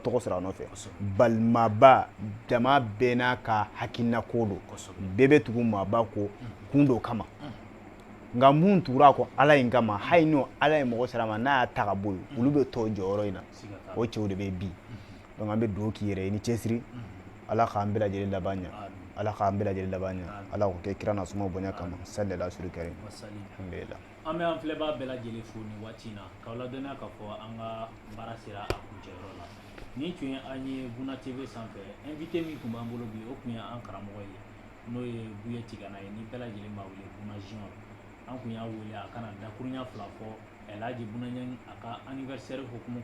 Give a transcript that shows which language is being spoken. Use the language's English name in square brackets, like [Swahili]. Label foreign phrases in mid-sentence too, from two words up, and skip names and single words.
[Bambara] tɔgɔ sɔrɔ a nɔfɛ balimaba jama bɛɛ n'a ka hakilina ko don bɛɛ bɛ tugu maaba ko kun dɔ kama nka mun tugura kɔ ala in kama hali n'o ala ye mɔgɔ sera ma n'a y'a ta ka bɔ yen olu bɛ tɔ jɔyɔrɔ in na o cɛw de bɛ bi donc an bɛ dugawu k'i yɛrɛ ye ni cɛsiri ala k'an bɛɛ lajɛlen laban ɲa ala k'an bɛɛ lajɛlen laban ɲa ala k'o kɛ kira nasuma bonya kama [Arabic] صلى الله عليه وسلم الحمد لله [Bambara] an bɛ an filɛbaa bɛɛ lajɛlen fo nin waati in na k'aw ladɔnniya k'a fɔ an ka baara sera a kuncɛyɔrɔ la nin tun ye an ye Buna TV sanfɛ invité min tun b'an bolo bi o tun ye an karamɔgɔ ye n'o ye Buye Tigana ye ni bɛɛ lajɛlen b'a wele Buna Junior an kun y'a wele a kana dakuruɲa fila fɔ Alhaji Buna Ɲangi a ka anniversaire hukumu